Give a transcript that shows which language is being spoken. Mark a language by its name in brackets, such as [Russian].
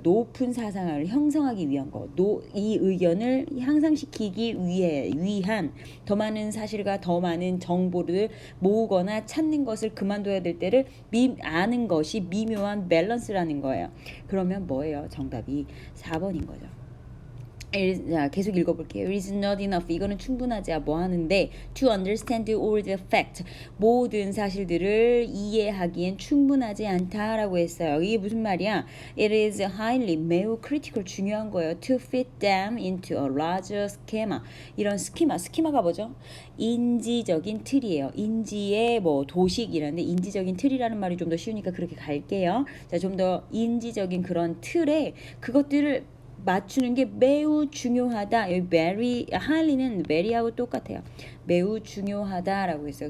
[Korean] 높은 사상을 형성하기 위한 거, 이 의견을 향상시키기 위한 더 많은 사실과 더 많은 정보를 모으거나 찾는 것을 그만둬야 될 때를 아는 것이 미묘한 밸런스라는 거예요. 그러면 뭐예요? 정답이 4번인 거죠. 자, 계속 읽어볼게요. [English] It is not enough. [Korean] 이거는 충분하지 뭐 하는데 [English] to understand all the facts, [Korean] 모든 사실들을 이해하기엔 충분하지 않다라고 했어요. 이게 무슨 말이야? [English] It is highly, [Korean] 매우 [English] critical, [Korean] 중요한 거예요. [English] To fit them into a larger schema. [Korean] 이런 스키마가 뭐죠? 인지적인 틀이에요. 인지의 뭐 도식이라는데 인지적인 틀이라는 말이 좀 더 쉬우니까 그렇게 갈게요. 자, 좀 더 인지적인 그런 틀에 그것들을 맞추는 게 매우 중요하다. 여기 very, highly는 very하고 똑같아요. 매우 중요하다라고 했어요.